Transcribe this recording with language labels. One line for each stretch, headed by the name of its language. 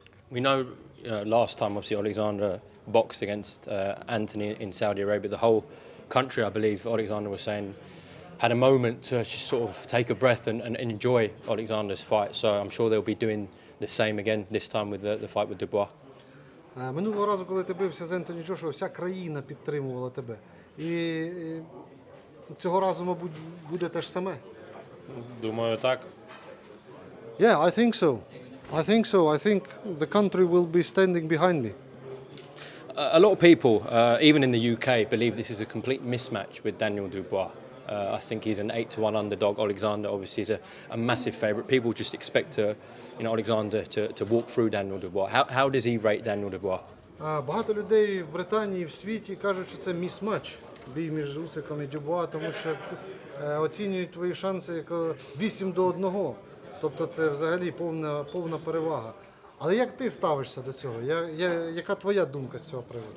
English: We know last time, obviously, Oleksandr boxed against Anthony in Saudi Arabia. The whole country, I believe, Oleksandr was saying, had a moment to just sort of take a breath and enjoy Oleksandr's fight. So I'm sure they'll be doing the same again this time with the fight with Dubois.
Ukrainian: Минулого разу, коли ти бився з Ентоні Джошуа, вся країна підтримувала тебе. І цього разу, мабуть, буде те ж саме. Думаю, так.
English: Yeah, I think so. I think the country will be standing behind me. A lot of people, even in the UK, believe this is a complete mismatch with Daniel Dubois. I think he's an 8-1 underdog. Oleksandr obviously is a massive favourite. People just expect Oleksandr to walk through Daniel Dubois. How does he rate Daniel Dubois?
Ukrainian: Багато людей в Британії, в світі кажуть, що це міс-матч, бій між Усиком і Дюбуа, тому що оцінюють твої шанси як 8-1. Тобто це взагалі повна перевага. Але як ти ставишся до цього? Яка твоя думка з цього приводу?